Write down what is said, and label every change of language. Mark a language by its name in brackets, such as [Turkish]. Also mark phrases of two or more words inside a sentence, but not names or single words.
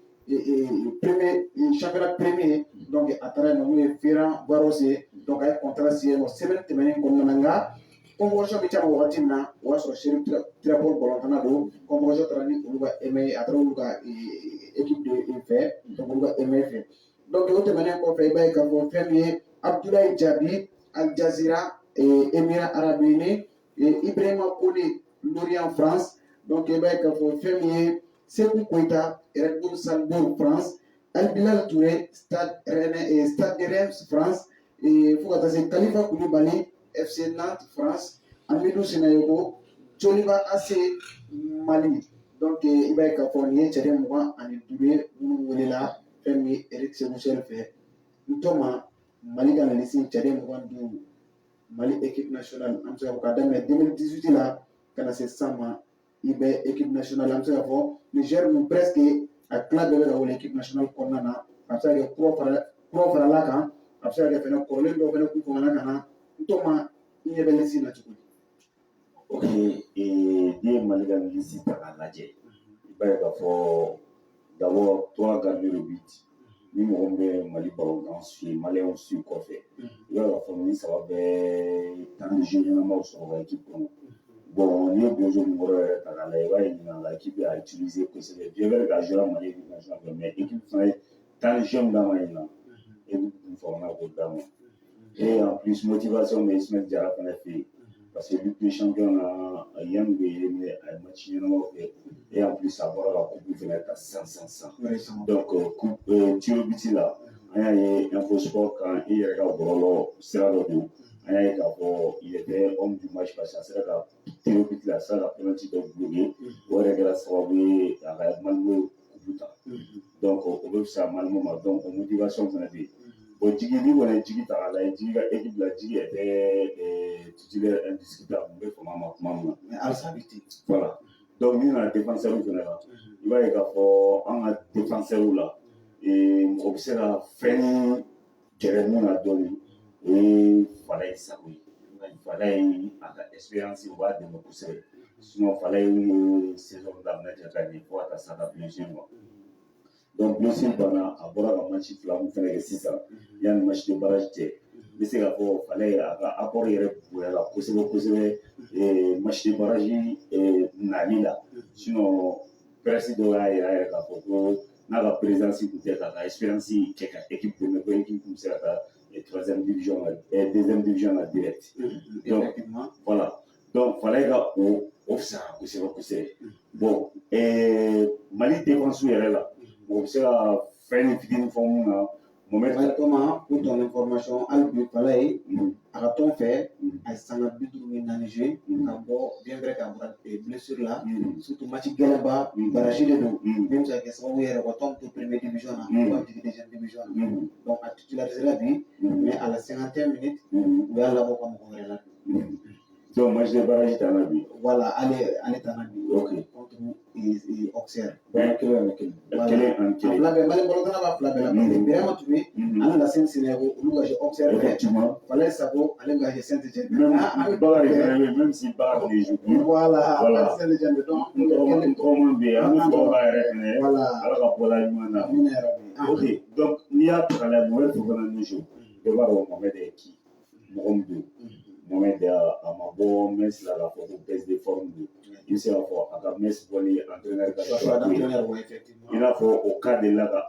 [French] premier championnat premier donc [Bambara] a taara yen nɔ n'o ye Ferran Barros ye donc a ye [French] contrat signé [Bambara] yen nɔ semaine tɛmɛnen kɔnɔna na nka convocation bɛ caman wagati min na o y'a sɔrɔ Cherif Tirabol balɔntana don convocation taara ni olu ka MA a taara olu ka équipe de fɛ donc olu ka MA fɛ donc o tɛmɛnen kɔfɛ i b'a ye k'a fɔ fɛn min ye Abdoulaye Diaby Al Jazeera Émirats Arabes Unis Ibrahima Kone Lorient France donc i b'a ye k'a fɔ fɛn min ye Sekou Koita Red Bull Salzbourg France Al Bilal Touré Stade de Reims France fo ka taa se Khalifa Koulibaly FC Nantes France Amidou Sinayogo Joliba AC Mali donc i b'a ye k'a fɔ nin ye cɛden 25 ye minnu welela fɛn min ye Eric Sékou-Sahel fɛ n tɔ ma Mali ka na liste cɛden 25 Mali [French] équipe nationale [Bambara] an bɛ se k'a fɔ k'a daminɛ 2018 la ka na se sisan ma i bɛ [French] équipe nationale [Bambara] an bɛ se k'a fɔ Niger nun presque a tila bɛɛ bɛ ka wele [French] équipe nationale [Bambara] kɔnɔna na a bɛ se ka kɛ kuraw farala kan a bɛ se ka kɛ fɛnɛ kɔrɔlen dɔw fɛnɛ k'u fanga ka na n tɔ ma i ɲɛ bɛ liste na cogo di. Ok, n'i ye Mali ka liste ta k'a lajɛ i b'a ye k'a fɔ [French] d'abord toi gardiens de but [Bambara] ni mɔgɔ min bɛ Mali balontan suit maliyɛnw suit kɔfɛ i b'a ye k'a fɔ ni saba bɛɛ [French] temps de jeu [Bambara] ɲɛnamaw sɔrɔ ka équipe kɔnɔ bon n'i ye Bozo Numéro yɛrɛ ta k'a lajɛ i b'a ye ɲinan la équipe a utilisé kosɛbɛ [French] bien vrai [Bambara] k'a joué Mali équipe nationale fɛ mais équipe fana ye [French] temps de jeu [Bambara] min d'a ma ɲinan équipe tun fagana k'o d'a ma [French] et en plus [Bambara] motivation bɛ Ismaël Diarra fana fɛ yen [French] parce que [Bambara] Ligue des Champions na yanni u bɛ éliminé a ye match ɲɛnamaw kɛ [French] et en plus [Bambara] a bɔra ka coupe fana ta sisan donc tiro biti la an y'a ye Infosport kan i yɛrɛ ka bɔlɔlɔ sira dɔ don an y'a ye k'a fɔ [French] il était homme du match parce que [Bambara] a sera ka tiro biti la a sera ka penalty dɔ bloqué o yɛrɛ kɛra sababu ye a ka Malmo coupe ta donc o bɛ fisaya Malmo ma donc o motivation fana bɛ yen bon Djigui ni kɔni ye Djigui ta k'a lajɛ Djigui ka équipe la [French] Djigui était titulaire indiscutable [Bambara] n bɛ fama ma kuma min na mais halisa bi ten [French] voilà donc [Bambara] n'i nana défenseur fana la i b'a ye k'a fɔ an ka défenseur la mɔgɔ bɛ se ka fɛn gɛrɛ mun na dɔɔni o ye Falaye Sako ye Falaye a ka expérience o b'a dɛmɛ kosɛbɛ sinon Falaye ye saison daminɛ kɛ ka ɲɛ fo ka taa se a ka blessure ma donc blessure banna a bɔra ka match 2 mun fɛnɛ kɛ sisan yanni [French] match de barrage [Bambara] cɛ n bɛ se k'a fɔ Falaye a ka apport yɛrɛ bonyala kosɛbɛ [French] match de barrage [Bambara] nali la sinon presse dɔw y'a yira yɛrɛ k'a fɔ ko n'a ka présence tun tɛ k'a ka expérience kɛ ka équipe dɛmɛ ko équipe tun bɛ se ka taa [French] 3e division [Bambara] la [French] 2e division [Bambara] la direct [French] donc voilà donc [Bambara] Falaye ka o fisayara kosɛbɛ bon Mali défense yɛrɛ la o bɛ se ka fɛn ni fitinin fɔ mun na Mohamed Thomas [French] pour ton information [Bambara] hali bi Falaye a ka tɔn fɛ a ye sanga 54 joué ka bɔ [French] bien vrai [Bambara] k'a bɔra blessure la surtout match gɛlɛnba barrage de don min bɛ se ka kɛ sababu yɛrɛ ka tɔn to [French] première division [Bambara] na u ka jigin [French] deuxième division [Bambara] na donc a titularisé la bi [French] mais à la 51 minutes [Bambara] u y'a labɔ ka mɔgɔ wɛrɛ la [French] donc match de barrage t'en as bi voilà ale t'en as bi ok contre Auxerre [Bambara] kelen ani kelen fila bɛɛ Mali balontan b'a fila bɛɛ la parce que Birama Touré ani Lassine Sinayogo olu ka jɛ Auxerre [French] effectivement [Bambara] Falaye Sako ale bɛ ka jɛ Saint-Étienne [French] même si Bakary de joue voilà Saint-Étienne donc [Bambara] tɔgɔman bɛ yen an bɛ tɔgɔ b'a yɛrɛ fɛnɛ [French] voilà [Bambara] ala ka bɔla ɲuman na amina yarabi ok donc n'i y'a ta k'a lajɛ Mohamed Fofana ni joue bɛɛ b'a dɔn Mohamed ye qui mɔgɔ min don Mohamed a ma bɔ Metz la k'a fɔ ko [French] baisse de forme [Bambara] don i bɛ se k'a fɔ a ka Metz bɔli entraîneur ka choix ko ye i n'a fɔ o cas de la ka